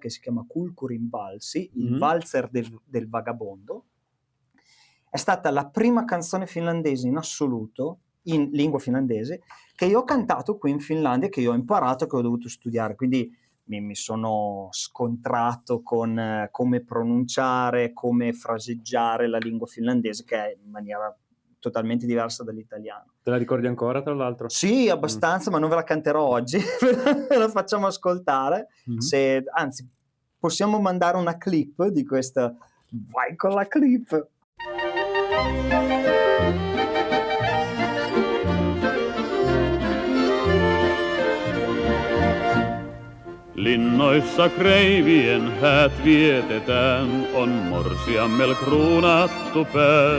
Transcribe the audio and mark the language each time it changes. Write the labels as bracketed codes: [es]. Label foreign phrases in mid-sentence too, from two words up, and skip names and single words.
[it] che si chiama Kulkurin Valsi, il valzer del vagabondo, è stata la prima canzone finlandese in assoluto, in lingua finlandese, che io ho cantato qui in Finlandia, che io ho imparato, che ho dovuto studiare, quindi mi sono scontrato con come pronunciare, come fraseggiare la lingua finlandese, che è in maniera totalmente diversa dall'italiano. Te la ricordi ancora, tra l'altro? Sì, abbastanza, ma non ve la canterò oggi, ve la facciamo ascoltare. Anzi, possiamo mandare una clip di questa. Vai con la clip! [fi] Linnoissa kreivien häät vietetään, on morsiammel kruunattu pää.